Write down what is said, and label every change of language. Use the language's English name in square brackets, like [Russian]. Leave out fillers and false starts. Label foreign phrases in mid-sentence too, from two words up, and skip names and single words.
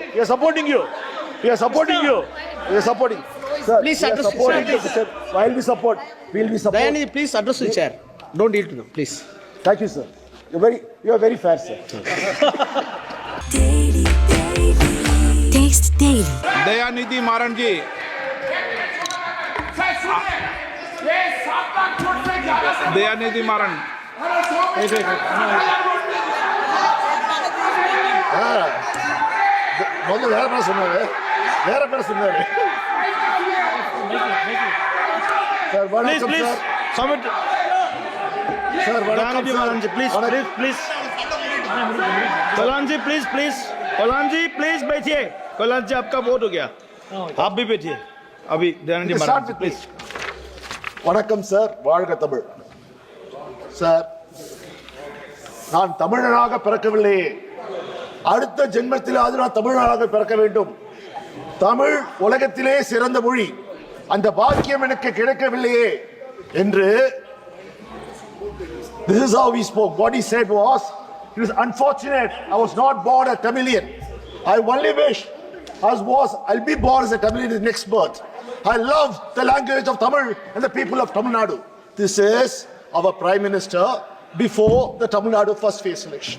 [English] We are supporting. Sir, Please we are address supporting the you. Sir. While we support, we'll be supporting. Dayanidhi, please address the chair. Don't deal to them, please. Thank you, sir. You are very fair, sir. Taste Daily. Dayanidhi Maran ji. Dayanidhi Maran. [Tamil] முதல்ல வேற பேர் சொன்னாரு. சார் வணக்கம் சார். [English] Submit. [Tamil] சார் வணக்கம் [English] Dayanidhi Maran ji, please. Kolan ji, please बैठिए. Kolan ji, [Hindi] आपका वोट हो गया. आप भी बैठिए. अभी Dayanidhi Maran ji, [English] please. [Tamil] வணக்கம் சார். வாழ்க தமிழ். சார், நான் தமிழனாக பிறக்கவில்லையே, அடுத்த ஜென்மத்திலாவது நான் தமிழனாக பிறக்க வேண்டும். தமிழ் உலகத்திலே சிறந்த மொழி, அந்த பாக்கியம் எனக்கு கிடைக்கவில்லையே என்று. [English] This is how he spoke. What he said was, it is unfortunate I was not born a Tamilian. I only wish I'll be born as a Tamilian in the next birth. I love the language of Tamil and the people of Tamil Nadu. This is our Prime Minister before the Tamil Nadu first phase election.